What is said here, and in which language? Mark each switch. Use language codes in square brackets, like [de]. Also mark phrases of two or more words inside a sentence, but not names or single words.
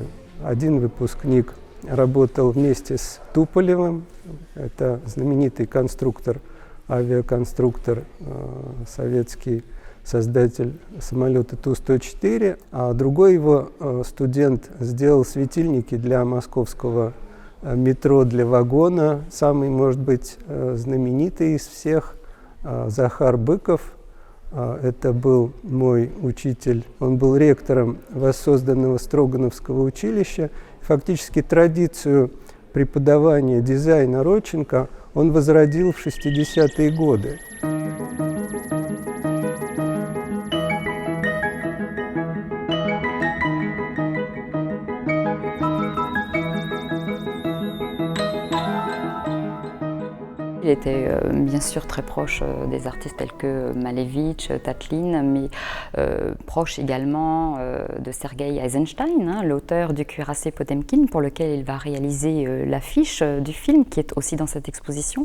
[ru] Один выпускник работал вместе с Туполевым, это знаменитый конструктор, авиаконструктор, советский создатель самолета Ту-104, а другой его студент сделал светильники для московского метро для вагона, самый, может быть, знаменитый из всех, Захар Быков. Это был мой учитель. Он был ректором воссозданного Строгановского училища. Фактически традицию преподавания дизайна Родченко он возродил в 60-е годы. [fr] Il était bien sûr très proche des artistes tels que Malevich, Tatlin, mais proche également de Sergei Eisenstein, l'auteur du cuirassé Potemkin, pour lequel il va réaliser l'affiche du film qui est aussi dans cette exposition.